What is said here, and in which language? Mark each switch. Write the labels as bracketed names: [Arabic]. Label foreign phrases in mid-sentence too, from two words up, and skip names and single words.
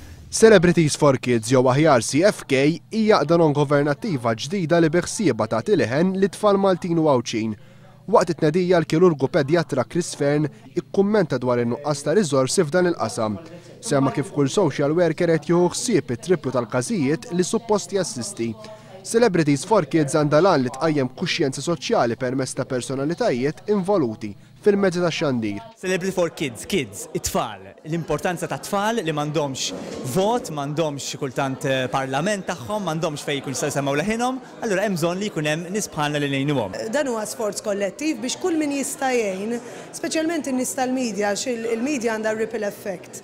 [Maltese] Celebrities for Kids jew aħjar CFK hija għaqda non-governattiva ġdida li biħsieba tagħti leħen li tfal Maltin u Għawċin. Waqt it-tnedija l-kirurgu pedjatra Chris Fern ikkummenta dwar in-nuqqas ta' riżorsi f'dan il-qasam. Semma kif kull [English] social worker [Maltese] qed jieħu ħsieb it-triplu tal-każijiet li suppost jassisti. Celebrities for Kids għandha lan li tqajjem kuxjenza soċjali permezz ta' personalitajiet involuti fil-mezzi tax-xandir. Celebrity for Kids, it-tfal. L-importanza ta' tfal li m'għandhomx vot, m'għandhomx kultant parlament tagħhom, m'għandhomx fejn jkun jistgħu jsemgħu leħinhom, allura hemm bżonn li jkun hemm nies bħalna li ngħinuhom. Dan huwa sforz kollettiv biex kull min jista' jgħin, speċjalment in-nies tal-medja, għax il-medja għandha [English] ripple effect.